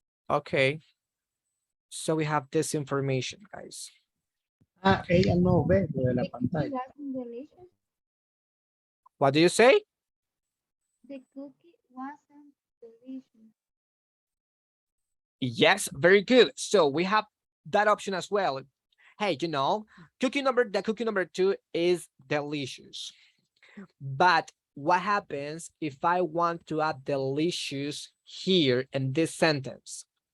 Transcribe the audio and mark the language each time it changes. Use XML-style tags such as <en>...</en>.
<en>Okay. So we have this information, guys.</en> <es>Ella no ve lo de la pantalla.</es> <en>What do you say? The cookie wasn't delicious. Yes, very good. So we have that option as well. Hey, you know, the cookie number 2 is delicious. But what happens if I want to add delicious here in this sentence?</en>